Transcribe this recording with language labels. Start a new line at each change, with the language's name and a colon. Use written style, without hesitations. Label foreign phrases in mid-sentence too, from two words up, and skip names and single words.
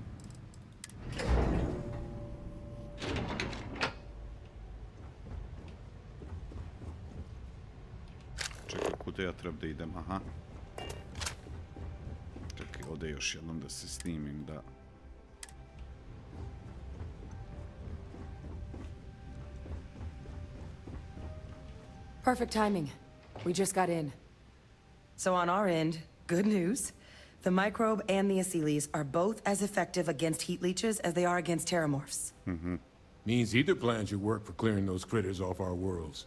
Serbian: Čekaj, kuda ja treba da idem, aha. Čekaj, ovdje još jednom da se snimim, da...
English: Perfect timing. We just got in. So on our end, good news. The microbe and the acyles are both as effective against heat leeches as they are against terramorphs. Means either plan should work for clearing those critters off our worlds.